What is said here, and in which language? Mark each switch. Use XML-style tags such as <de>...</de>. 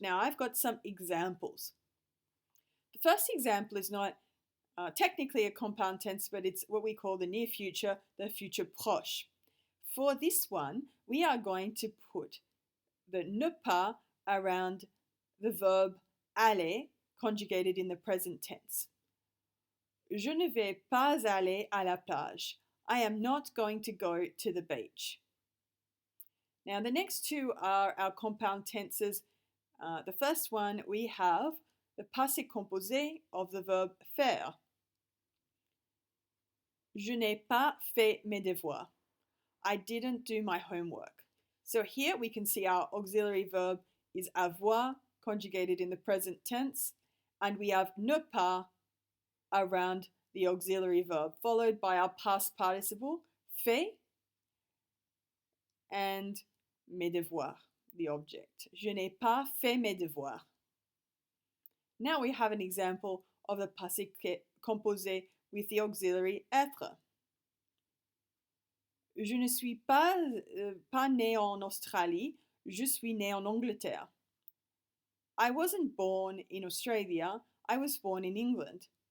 <en>Now, I've got some examples. The first example is not technically a compound tense, but it's what we call the near future, the future proche. For this one, we are going to put the ne pas around the verb aller, conjugated in the present tense.</en> <fr>Je ne vais pas aller à la plage.</fr> <en>I am not going to go to the beach. Now, the next two are our compound tenses. The first one, we have the passé composé of the verb faire.</en> <fr>Je n'ai pas fait mes devoirs.</fr> <en>I didn't do my homework. So here we can see our auxiliary verb is avoir, conjugated in the present tense, and we have ne pas around the auxiliary verb, followed by our past participle, fait, and mes devoirs, the object.</en> <fr>Je n'ai pas fait mes devoirs.</fr> <en>Now we have an example of the passé composé with the auxiliary être.</en> <fr>Je ne suis pas né en Australie, je suis né en Angleterre.</fr> <en>I wasn't born in Australia, I was born in England.</en>